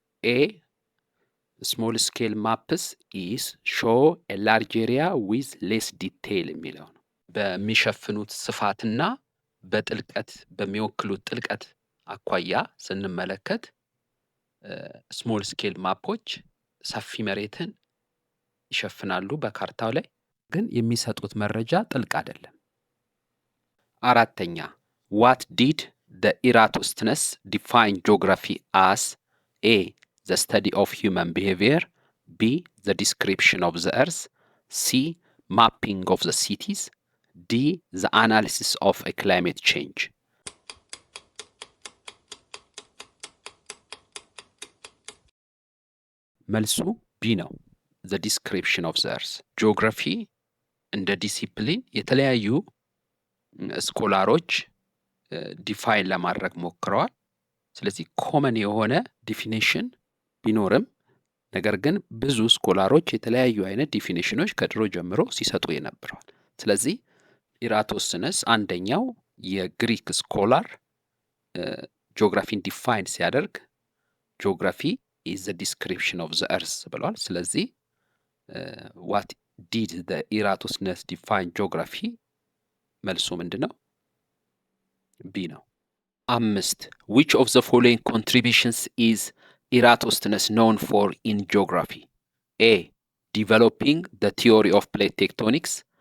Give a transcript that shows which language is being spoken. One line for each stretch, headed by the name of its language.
English: ኤ ስሞል ስኬል ማፕስ ኢስ ሾው ኤ ላርጅ ኤሪያ ዊዝ ሌስ ዲቴይል
Amharic: የሚለው ነው። በሚሸፍኑት ስፋትና በጥልቀት በሚወክሉት ጥልቀት አኳያ ስንመለከት ስሞል ስኬል ማፖች ሰፊ መሬትን ይሸፍናሉ በካርታው ላይ፣ ግን የሚሰጡት መረጃ ጥልቅ አይደለም። አራተኛ
English: what did the Eratosthenes define geography as? A. the study of human behavior, B. the description of the earth, C. mapping of the cities, D. the analysis of a climate change.
Amharic: መልሱ ቢ ነው፣
English: the description of the earth.
Amharic: ጂኦግራፊ እንደ ዲሲፕሊን የተለያዩ ስኮላሮች ዲፋይን ለማድረግ ሞክረዋል። ስለዚህ ኮመን የሆነ ዲፊኒሽን ቢኖርም ነገር ግን ብዙ ስኮላሮች የተለያዩ አይነት ዲፊኒሽኖች ከድሮ ጀምሮ ሲሰጡ የነበረዋል። ስለዚህ ኢራቶስነስ አንደኛው የግሪክ ስኮላር ጂኦግራፊን ዲፋይን ሲያደርግ ጂኦግራፊ
English: is the description of the earth
Amharic: ብለዋል። ስለዚህ
English: what did the Eratosthenes define geography?
Amharic: መልሱ ምንድነው? ቢ ነው።
English: 5 which of the following contributions is Eratosthenes known for in geography? A. developing the theory of plate tectonics,